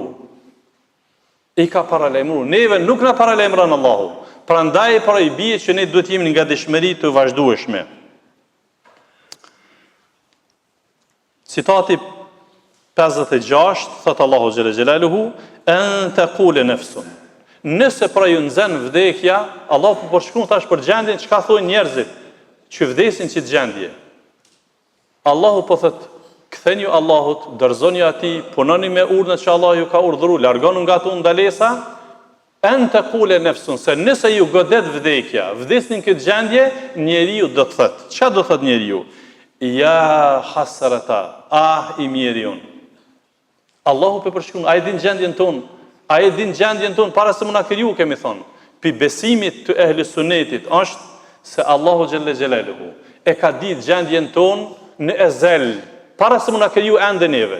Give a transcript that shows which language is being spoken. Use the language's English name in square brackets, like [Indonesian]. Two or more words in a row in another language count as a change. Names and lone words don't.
[Albanian] I ka paralajmëru. Neve nuk na paralajmëron Allahu. Prandaj para i bie që ne duhet jemi nga dëshmëri të vazhdueshme. Citati 56 thot Allahu [Arabic] جل جلاله, أن تقول نفس. [Albanian] Nëse pra ju nxën vdekja, Allahu po shkruan tash për gjendjen çka thonë njerëzit që vdesin që të gjendje. Allahu po thot, ktheni ju Allahut, dorëzoni atij, punoni me urdhën që Allah ju ka urdhëruar, largoni nga ato ndalesa, [Arabic] أن تقول نفس, [Albanian] se nëse ju godet vdekja, vdesnin këtë gjendje, njeriu do të thotë. Çfarë do thotë njeriu? Ja hasrata, i miriun. Allahu po përshkruan, ai din gjendjen tonë. A e din gjendjen tonë para se më na kriju, kemi thonë. Pi besimit të ehli sunetit është se Allahu [Arabic] جل جلاله [Albanian] e ka ditë gjendjen tonë në ezel, para se më na kriju ende neve.